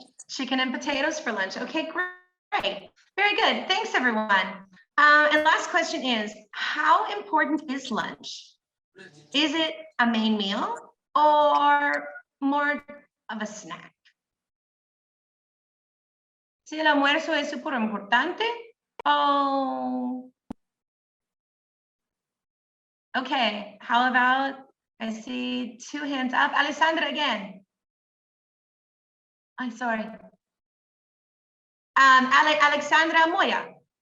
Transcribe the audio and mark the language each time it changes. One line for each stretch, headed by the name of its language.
English: Chicken and potatoes for lunch. Okay, great. Very good. Thanks, everyone. And last question is, how important is lunch? Is it a main meal or more of a snack?
Spanish: Si el almuerzo es súper importante. Oh.
English: Okay, how about, I see 2 hands up. Alessandra again. I'm sorry. Alexandra Moya.